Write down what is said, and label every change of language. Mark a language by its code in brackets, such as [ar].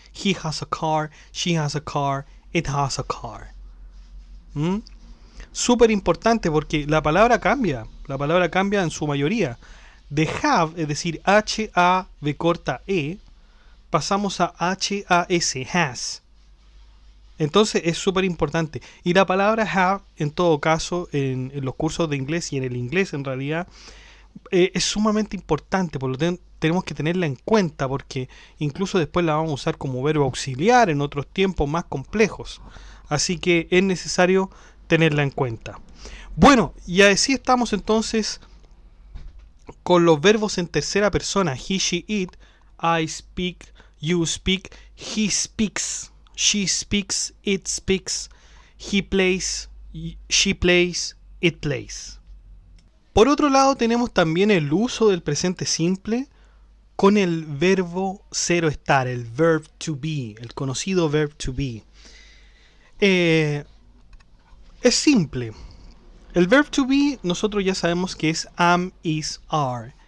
[en] He has a car, she has a car, it has a car. [es] Súper importante porque la palabra cambia. La palabra cambia en su mayoría. De have, es decir, H-A-V corta E, pasamos a H-A-S, has. Entonces es súper importante. Y la palabra have, en todo caso, en los cursos de inglés y en el inglés en realidad, es sumamente importante. Por lo tanto, tenemos que tenerla en cuenta porque incluso después la vamos a usar como verbo auxiliar en otros tiempos más complejos. Así que es necesario tenerla en cuenta. Bueno, y así estamos entonces con los verbos en tercera persona. [en] He, she, it. I speak, you speak, he speaks, she speaks, it speaks, he plays, she plays, it plays. [es] Por otro lado, tenemos también el uso del presente simple con el verbo ser o estar, el verb to be, el conocido verb to be. Es simple. El verb to be nosotros ya sabemos que es am, is, are.